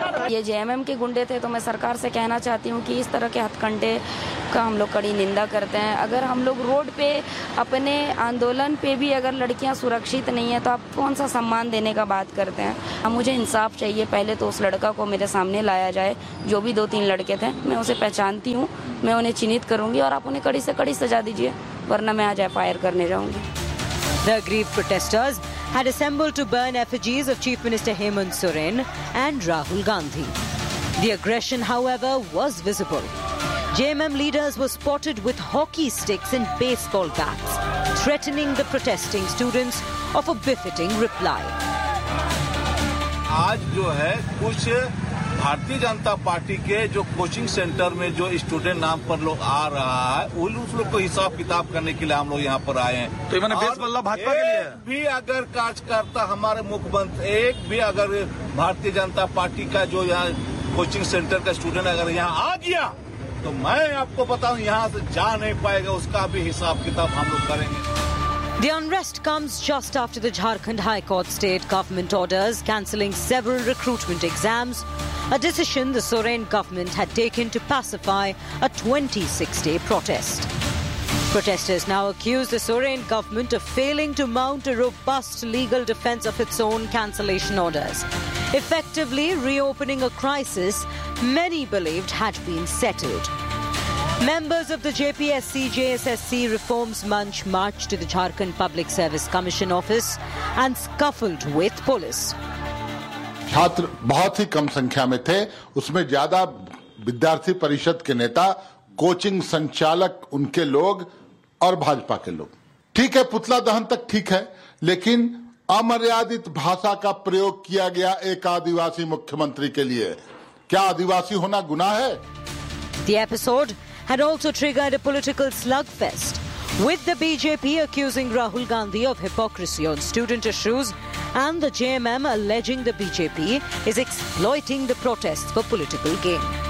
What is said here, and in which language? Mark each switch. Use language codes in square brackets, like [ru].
[hi] ये जेएमएम के गुंडे थे तो मैं सरकार से कहना चाहती हूँ कि इस तरह के हथकंडे का हम लोग कड़ी निंदा करते हैं अगर हम लोग रोड पे अपने आंदोलन पे भी अगर लड़कियाँ सुरक्षित नहीं है तो आप कौन सा सम्मान देने का बात करते हैं अब मुझे इंसाफ चाहिए, पहले तो उस लड़का को मेरे सामने लाया जाए, जो भी दो तीन लड़के थे मैं उसे पहचानती हूँ, मैं उन्हें चिन्हित करूँगी और आप उन्हें कड़ी से कड़ी सजा दीजिए, वरना मैं आज एफआईआर करने जाऊँगी। [en] The aggrieved protesters had assembled to burn effigies of Chief Minister Hemant Soren and Rahul Gandhi. The aggression, however, was visible. JMM leaders were spotted with hockey sticks and baseball bats, threatening the protesting students of a befitting reply. [hi] आज जो है कुछ Bharatiya Janata party के जो coaching centre में जो student नाम पर लोग आ रहा है उस लोग को हिसाब किताब करने के लिए हम लोग यहाँ पर आए हैं। तो मैंने बेसबल्ला भाजपा के लिए भी अगर कार्यकर्ता हमारे मुख्यमंत्री एक भी अगर भारतीय जनता पार्टी का जो यहाँ कोचिंग सेंटर का स्टूडेंट अगर यहाँ आ गया तो मैं आपको बताऊँ यहाँ से जा नहीं पाएगा, उसका भी हिसाब किताब हम लोग करेंगे। [en] The unrest comes just after the Jharkhand High Court state government orders cancelling several recruitment exams, a decision the Soren government had taken to pacify a 26-day protest. Protesters now accuse the Soren government of failing to mount a robust legal defence of its own cancellation orders, effectively reopening a crisis many believed had been settled. Members of the JPSC-JSSC Reforms Munch marched to the Jharkhand Public Service Commission office and scuffled with police. [hi] छात्र बहुत ही कम संख्या में थे, उसमें ज्यादा विद्यार्थी परिषद के नेता, कोचिंग संचालक, उनके लोग और भाजपा के लोग। ठीक है, पुतला दहन तक ठीक है, लेकिन अमर्यादित भाषा का प्रयोग किया गया एक आदिवासी मुख्यमंत्री के लिए, क्या आदिवासी होना गुनाह है? [en] The episode had also triggered a political slugfest, with the BJP accusing Rahul Gandhi of hypocrisy on student issues and the JMM alleging the BJP is exploiting the protests for political gain.